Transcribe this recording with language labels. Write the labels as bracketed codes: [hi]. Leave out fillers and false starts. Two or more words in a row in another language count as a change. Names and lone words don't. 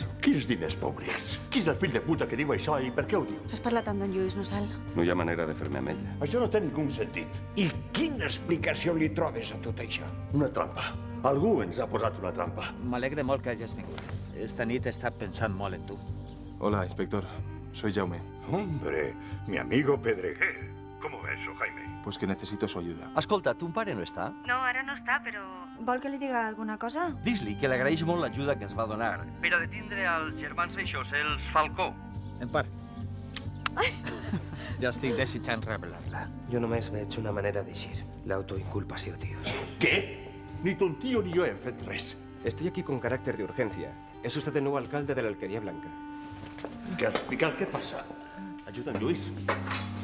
[ca] Quins diners públics? Qui és el fill de puta que diu això i per què ho diu? Has parlat amb don Lluís, no, Sal? No hi ha manera de fer-me amb ella. Això no té ningú sentit. I quina explicació li trobes a tot això? Una trampa. Algú ens ha posat una trampa. M'alegre molt que hagis vingut. Esta nit he estat pensant molt en tu. [es] Hola, inspector. Soy Jaume. Hombre, mi amigo Pedreguer. ¿Cómo va eso, Jaime? Pues que necesito su ayuda. [ca] Escolta, ton pare no està? No, ara no. no està, però... Vol que li diga alguna cosa? Dis-li que li agraeix molt l'ajuda que ens va donar. Per a detindre els germans Eixos, els Falcó. En part. Ja estic desitjant revelar-la. Jo només veig una manera d'eixir. L'autoinculpació, tios. [es] ¿Qué? Ni tu tío ni yo [ca] hem fet res. [es] Estoy aquí con carácter de urgencia. Es usted el nuevo alcalde de la Alquería Blanca. Miquel, ¿qué pasa? Ayuda en Lluís.